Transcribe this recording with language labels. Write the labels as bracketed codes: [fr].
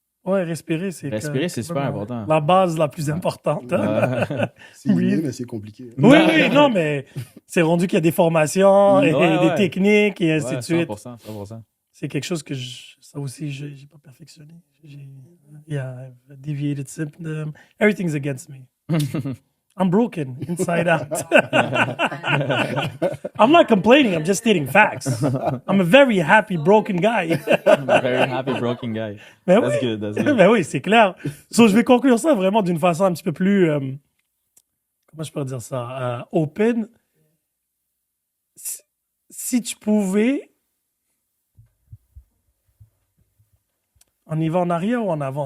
[fr] Ouais, respirer, c'est. Respirer, c'est super important. La base la plus importante. Hein? C'est Oui. inné, mais c'est compliqué. Oui, oui, non, mais c'est rendu qu'il y a des formations et Ouais, des ouais. techniques et ainsi Ouais, de suite. 100%. C'est quelque chose que ça aussi, j'ai pas perfectionné. [en] Yeah, I've deviated symptom. Everything's against me. I'm broken inside out. I'm not complaining. I'm just stating facts. I'm a very happy broken guy. I'm a very happy broken guy. [fr] Mais [en] That's [fr] oui. [en] good, that's good. [fr] Ben oui, c'est clair. So, je vais conclure ça vraiment d'une façon un petit peu plus, comment je peux dire ça, open. Si tu pouvais, on y va en arrière ou en avant?